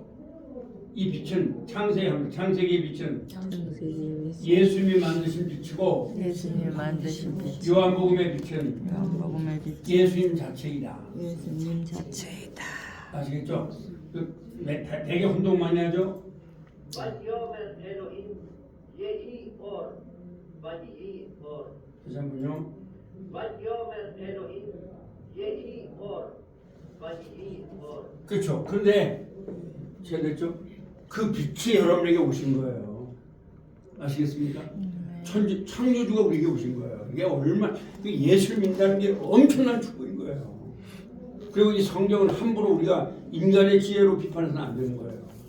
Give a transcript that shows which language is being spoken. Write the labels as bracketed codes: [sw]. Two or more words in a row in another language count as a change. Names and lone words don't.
[ko] 이 빛은 창세기의 빛은 창세기 예수님이 만드신 빛이고 예수님이 만드신 빛 요한복음의 빛은 요한복음의 빛 예수님 자체이다. 예수님 자체이다. 아시겠죠? 되게 혼동 많이 하죠? [he] ויאמר אלוהים יהי אור ויהי אור. [ko] 다시 한번요. [he] ויאמר אלוהים יהי אור ויהי אור. [ko] 그렇죠. 그런데 제가 됐죠? 그 빛이 여러분에게 오신 거예요. 아시겠습니까? 창조주가 우리에게 오신 거예요. 이게 얼마나 예수를 믿는다는 게 엄청난 축복인 거예요. 그리고 이 성경을 함부로 우리가 인간의 지혜로 비판해서는 안 되는 거예요.